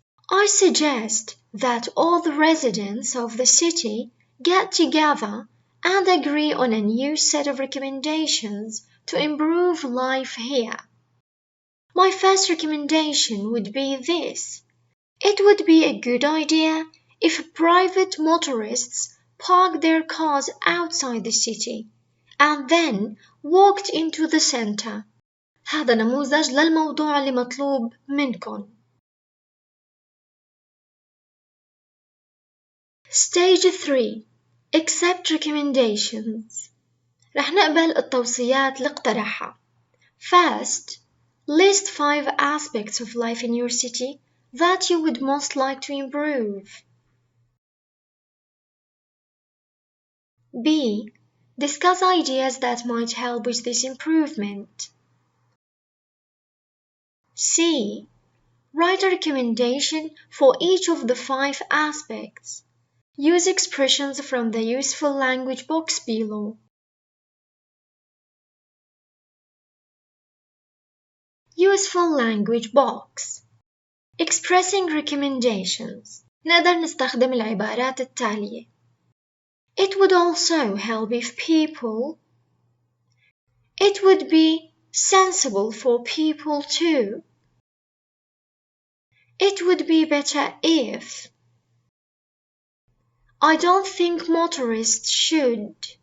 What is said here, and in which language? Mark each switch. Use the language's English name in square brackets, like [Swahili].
[English] I suggest that all the residents of the city get together and agree on a new set of recommendations to improve life here. My first recommendation would be this. It would be a good idea if private motorists parked their cars outside the city and then walked into the center. [Arabic] هذا نموذج للموضوع اللي مطلوب منكم. [English] Stage 3. Accept recommendations. [Arabic] رح نقبل التوصيات اللي اقترحها. [English] First, list 5 aspects of life in your city that you would most like to improve. B. Discuss ideas that might help with this improvement. C. Write a recommendation for each of the 5 aspects. Use expressions from the useful language box below. Useful language box. Expressing recommendations. [Arabic] نقدر نستخدم العبارات التالية. [English] It would also help if people. It would be sensible for people too. It would be better if. I don't think motorists should.